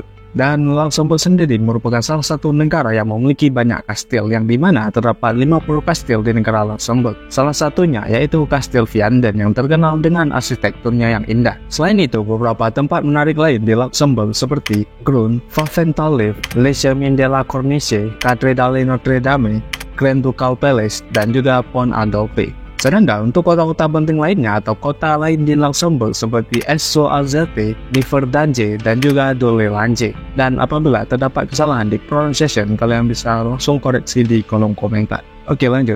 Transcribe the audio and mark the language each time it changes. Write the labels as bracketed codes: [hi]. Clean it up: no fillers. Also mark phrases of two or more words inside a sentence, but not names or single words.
[id] Dan Luxembourg sendiri merupakan salah satu negara yang memiliki banyak kastil, yang dimana terdapat 50 kastil di negara Luxembourg. Salah satunya yaitu Kastil Vianden yang terkenal dengan arsitekturnya yang indah. Selain itu, beberapa tempat menarik lain di Luxembourg seperti Grun, Pfaffentalleef, Le Chemin de la Corniche, Cathédrale Notre-Dame, Grand Ducal Palace, dan juga Pont Adolphe. Sedangkan untuk kota-kota penting lainnya atau kota lain di Luxembourg seperti Esso-Alzate, Liverdange, dan juga Dolelange. Dan apabila terdapat kesalahan di pronunciation, kalian bisa langsung koreksi di kolom komentar. Oke, lanjut.